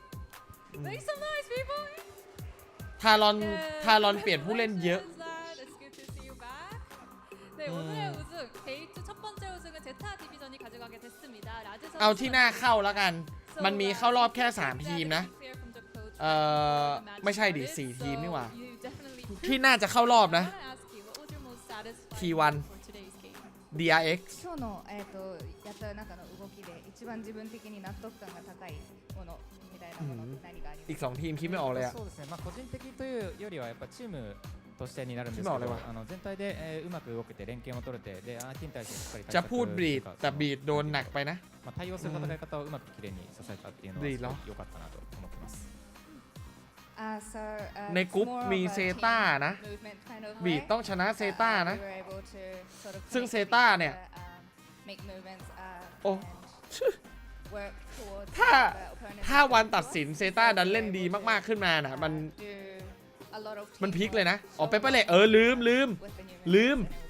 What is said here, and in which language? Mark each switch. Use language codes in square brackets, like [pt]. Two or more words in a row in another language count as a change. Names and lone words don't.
[th] ทารอนเปลี่ยนผู้เล่นเยอะเอาที่หน้าเข้าแล้วกันมันมีเข้ารอบแค่3ทีมนะไม่ใช่ดิ4ทีมนี่หว่าที่น่าจะเข้ารอบนะ T1 DRX [ja] 今日のやった中の動きで一番自分的に納得感が高いものみたいなものって何がありますか？ [th] อีก2ทีมคิดไม่ออกเลยอะ [ja] そうですね。個人的というよりはやっぱチームとしてになるんですけど、全体でうまく動けて連携も取れて、で相手に対してしっかり [th] จะพูดบีดแต่บีดโดนหนักไปนะ [ja] 対応する戦い方をうまく綺麗に支えたっていうのは良かったなと思ってます。 [th] ในกรุ๊ปมีเซต้านะบีดต้องชนะเซต้านะซึ่งเซต้าเนี่ยโอ้ถ้าวันตัดสินเซต้าดันเล่นดีมากๆขึ้นมานะมันพลิกเลยนะอ๋อเปเปอร์เล็กลืม